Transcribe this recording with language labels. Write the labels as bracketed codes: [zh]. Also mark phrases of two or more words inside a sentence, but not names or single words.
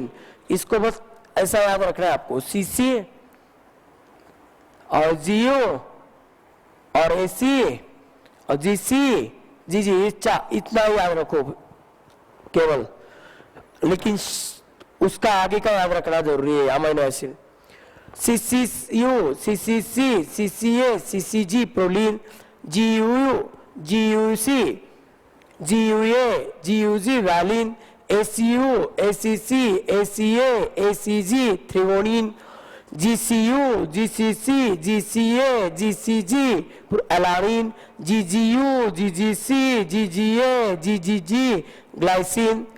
[hi] इसको बस ऐसा याद रखना है आपको, CC और GU और AC और GC, GG, इतना याद रखो केवल, लेकिन उसका आगे का याद रखना जरूरी है। [en] amino acid CCU, CCC, CCA, CCG proline, GUU, GUC, GUA, GUG valine, ACU, ACC, ACA, ACG threonine, GCU, GCC, GCA, GCG alanine, GGU, GGC, GGA, GGG glycine,